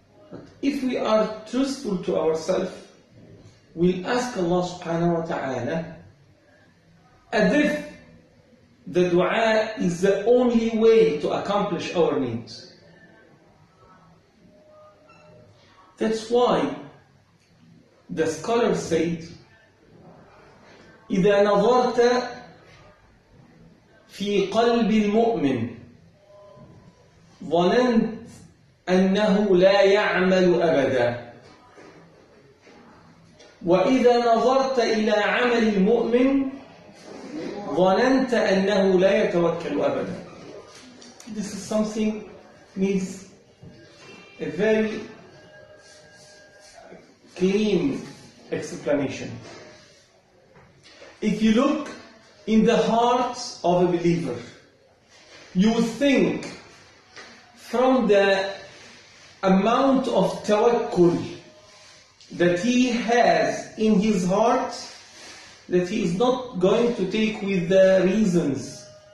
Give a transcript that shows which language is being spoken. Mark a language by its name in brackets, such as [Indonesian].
[English] But if we are truthful to ourselves, we'll ask Allah subhanahu wa ta'ala as if the dua is the only way to accomplish our needs. [Arabic] That's why the scholars said, إذا نظرت في قلب المؤمن ظننت أنه لا يعمل أبدا وإذا نظرت إلى عمل المؤمن ظننت أنه لا يتوكل أبدا. [English] This is something needs a very clean explanation. If you look in the heart of a believer, you think from the amount of tawakkul that he has in his heart, that he is not going to take with the reasons.